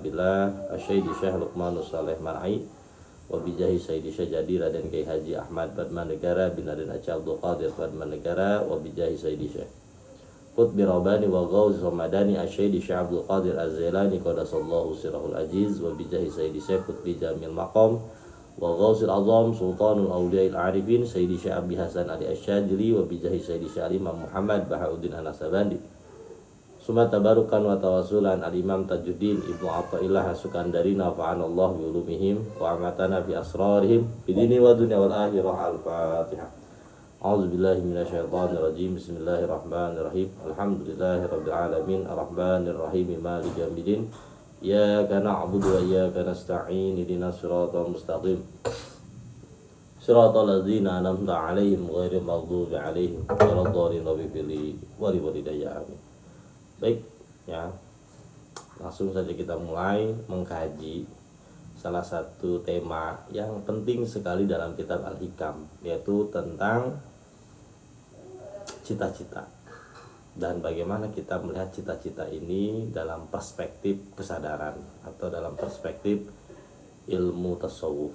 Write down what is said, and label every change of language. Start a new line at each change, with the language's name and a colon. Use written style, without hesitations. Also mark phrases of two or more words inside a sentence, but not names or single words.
Arabic: بالله سيدي الشيخ Luqmanus Saleh Mar'i وبجاه سيدي سجادي Raden Kiai Haji Ahmad Padmanegara بن Raden Aceh Abdul Qadir Padmanegara وبجاه سيدي الشيخ قطب الرباني وغوث الرمضاني سيدي الشيخ Abdul Qadir Az-Zailani قدس الله سره العزيز وبجاه سيدي الشيخ قطب جميل المقام وغوث الأعظم سلطان الأولياء العارفين سيدي الشيخ Abi Hasan Ali Asyadili وبجاه سيدي الشيخ Imam Muhammad Bahauddin Anasabandi. ثم تبركا وتوسلا Al-Imam Tajuddin Ibnu Athaillah As-Sukandari نفعنا الله بعلومهم وأماتنا في أسرارهم في الدين والدنيا والآخرة. Al-Fatihah. أعوذ بالله من الشيطان الرجيم. بسم الله الرحمن الرحيم. الحمد لله رب العالمين الرحمن الرحيم مالك يوم الدين. إياك نعبد وإياك نستعين اهدنا الصراط المستقيم. صراط الذين أنعمت عليهم غير المغضوب عليهم ولا الضالين ولوالدي.
Indonesian: Baik ya, langsung saja kita mulai mengkaji salah satu tema yang penting sekali dalam kitab Al-Hikam, yaitu tentang cita-cita dan bagaimana kita melihat cita-cita ini dalam perspektif kesadaran atau dalam perspektif ilmu tasawuf.